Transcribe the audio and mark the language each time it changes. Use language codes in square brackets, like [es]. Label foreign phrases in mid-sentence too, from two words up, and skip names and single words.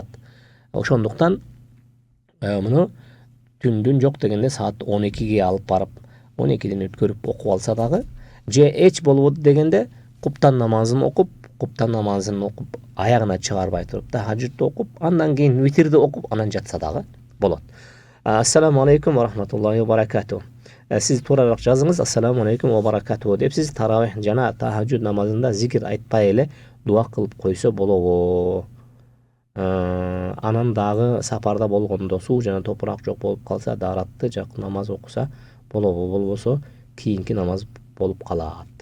[ky] Ошондуктан муну түндүн жок дегенде саат 12ге алып барып, 12ден өткөрүп окуп алса дагы, же эч болбоду дегенде куптан намазын окуп, аягына чыгарбай туруп, тахажжудду окуп, андан кийин витрди окуп, анан жатса дагы болот. [ar] السلام عليكم و رحمة الله و بركاته. [ky] Сиз туурараак жазыңыз, [ar] السلام عليكم و بركاته [ky] деп сиз таравих жана тахажжуд намазында зикир айтпай эле дуа кылып койсо болобу. Анан дагы сапарда болгондо суу жана топурак жок болуп калса, даратты жак намаз окуса болобу, болбосо кийинки намаз болуп калат.